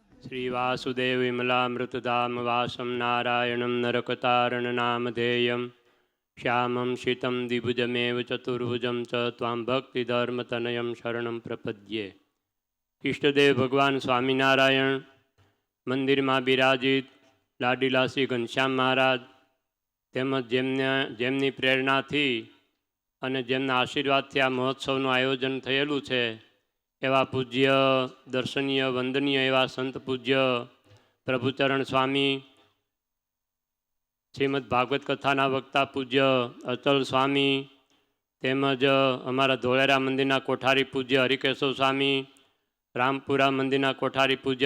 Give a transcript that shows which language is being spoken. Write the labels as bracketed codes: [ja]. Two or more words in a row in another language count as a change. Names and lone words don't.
[sa] श्रीवासुदेव विमलामृतधाम वासं नारायणं नरकतारणनामधेयं श्यामं शीतं द्विभुजमेव चतुर्भुजं च त्वां भक्तिधर्मतनयं शरणं प्रपद्ये। [hi] इष्टदेव भगवान स्वामीनारायण मंदिर में बिराजित लाडीला श्री घनश्याम महाराज [gu] તેમજ જેમની પ્રેરણાથી અને જેમના આશીર્વાદથી આ મહોત્સવનું આયોજન થયેલું છે એવા પૂજ્ય દર્શનીય વંદનીય એવા સંત પૂજ્ય પ્રભુચરણ સ્વામી, શ્રીમદ ભાગવત કથાના વક્તા પૂજ્ય અચલ સ્વામી, તેમજ અમારા ધોળેરા મંદિરના કોઠારી પૂજ્ય હરિકેશવ સ્વામી, રામપુરા મંદિરના કોઠારી પૂજ્ય